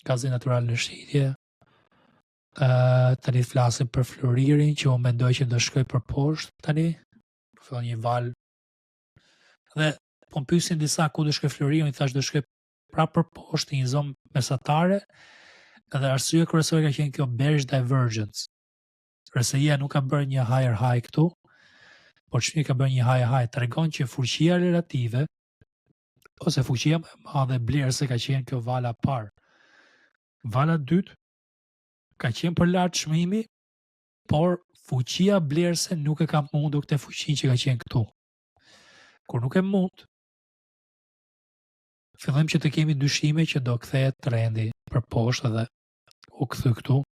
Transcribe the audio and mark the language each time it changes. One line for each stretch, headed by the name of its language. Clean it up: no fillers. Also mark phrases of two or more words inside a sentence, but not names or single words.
Albanian: gazi natyral në shqitje. Tani flasim për Floririn, që unë mendoj që do shkoj për poshtë tani, fillon një val. Dhe po më pyesin disa ku do shkoj Floririn, i thash do shkoj prapë për poshtë, një zonë mesatare, edhe arsye kryesore ka qenë kjo
English: bearish divergence.
Albanian: RSI-ja nuk ka bërë një
English: higher high
Albanian: këtu, por çfarë ka bërë një
English: higher high,
Albanian: tregon që fuqia relative ose fuqia më e madhe blerëse ka qenë kjo vala parë. Vala dytë ka qenë për lart çmimi, por fuqia blerëse nuk e ka mundur këtë fuqinë që ka qenë këtu. Kur nuk e mund, fillojmë që të kemi dyshime që do kthehet trendi për poshtë dhe u kthy këtu.